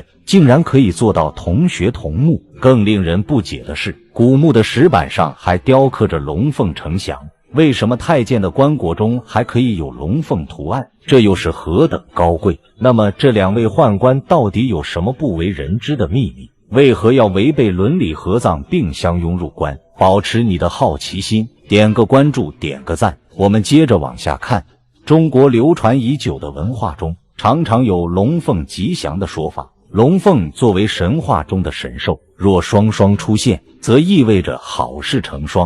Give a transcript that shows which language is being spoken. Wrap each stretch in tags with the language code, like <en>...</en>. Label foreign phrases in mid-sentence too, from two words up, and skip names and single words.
<zh>竟然可以做到同穴同墓。更令人不解的是，古墓的石板上還雕刻着龙鳳呈祥。为什麼太监的棺椁中還可以有龙鳳圖案？這又是何等高貴？那麼這兩位宦官到底有什麼不為人知的秘密？為何要違背倫理合葬並相擁入棺？保持你的好奇心，點個關注，點個讚。我們接着往下看。中國流傳已久的文化中，常常有龍鳳吉祥的說法。龍鳳作為神話中的神獸，若雙雙出現，則意味着好事成雙。</zh>